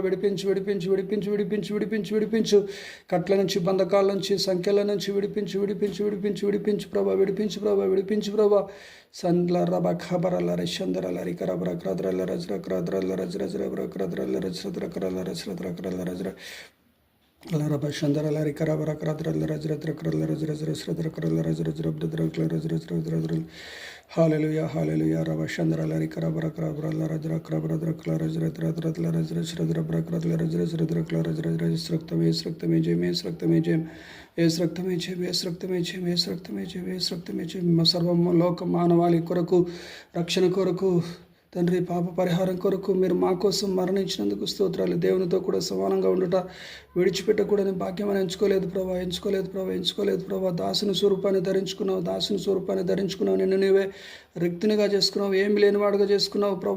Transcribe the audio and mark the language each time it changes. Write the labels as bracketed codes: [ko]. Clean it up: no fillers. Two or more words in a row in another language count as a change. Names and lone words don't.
[te] విడిపించు. కట్ల నుంచి, బంధకాల నుంచి, సంఖ్యల నుంచి విడిపించు విడిపించు ప్రభా సండ్ల రబ ఖబరల రషందరల రికరబర క్రద్రల రజ్ర క్రద్రల రజ్ర రజ్ర క్రద్రల రజ్ర క్రద్రల రజ్ర క్రద్రల రజ్ర Laraba Shandara Lari Karabara Kradra Rajra Kradla Rajra Sradra Kradla Rajra Rajra Hallelujah, Hallelujah, Rabba Shandara Lari Karabara Krabra Rajra Krabra Rajra Radra Rajra Sradra Brakradla Rajra Sradra Rajra Sraktame Jem మాసర్వం లోక మానవాళి కొరకు రక్షణ కొరకు తండ్రి పాప పరిహారం కొరకు మీరు మా కోసం మరణించినందుకు స్తోత్రాలు. దేవునితో కూడా సమానంగా ఉండుట విడిచిపెట్టకూడని భాగ్యం అని ఎంచుకోలేదు ప్రభా. దాసుని స్వరూపాన్ని ధరించుకున్నావు. నిన్ను నీవే రిక్తునిగా చేసుకున్నావు, ఏమి లేనివాడుగా చేసుకున్నావు ప్రభా.